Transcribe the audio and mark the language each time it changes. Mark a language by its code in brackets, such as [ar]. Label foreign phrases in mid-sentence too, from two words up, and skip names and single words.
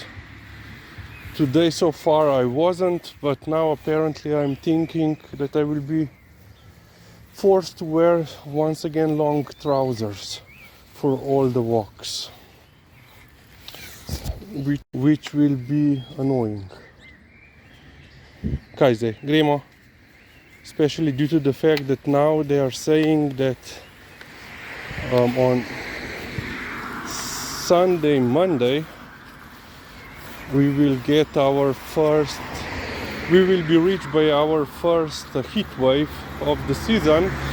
[en] Today so far I wasn't, but now apparently I'm thinking that I will be forced to wear once again long trousers for all the walks, which will be annoying. [sl] Kaj zdaj? Gremo? [en] Especially due to the fact that now they are saying that on Sunday, Monday, we will be reached by our first heat wave of the season.